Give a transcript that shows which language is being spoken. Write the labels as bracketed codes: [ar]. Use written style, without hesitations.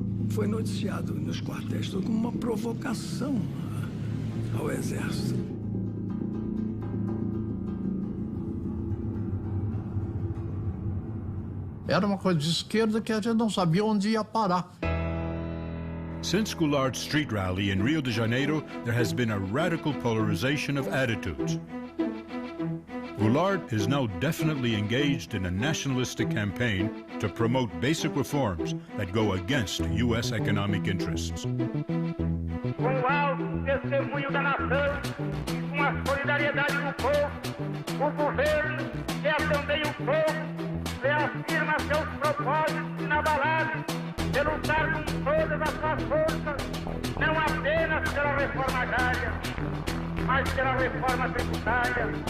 [pt] Foi noticiado nos quartéis como uma provocação ao Exército. Era uma coisa de esquerda que a gente não sabia onde ia parar. [en] Since Goulart's street rally in Rio de Janeiro, there has been a radical polarization of attitudes. Goulart is now definitely engaged in a nationalistic campaign to promote basic reforms that go against U.S. economic interests. [pt] Com o alto testemunho da nação e com a solidariedade do povo, o governo, que é também o povo, reafirma seus propósitos inabaláveis de lutar com todas as suas forças, não apenas pela reforma agrária, mas pela reforma tributária,